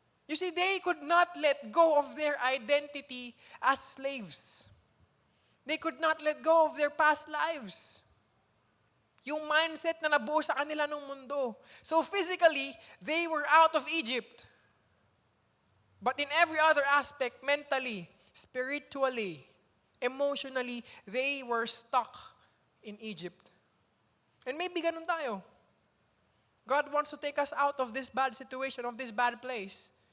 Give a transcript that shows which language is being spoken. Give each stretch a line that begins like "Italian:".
English: You see, they could not let go of their identity as slaves. They could not let go of their past lives.
Filipino: Yung mindset na nabuo sa kanila ng mundo.
English: So physically, they were out of Egypt. But in every other aspect, mentally, spiritually, emotionally, they were stuck in Egypt. And maybe
Filipino: ganun tayo.
English: God wants to take us out of this bad situation, of this bad place.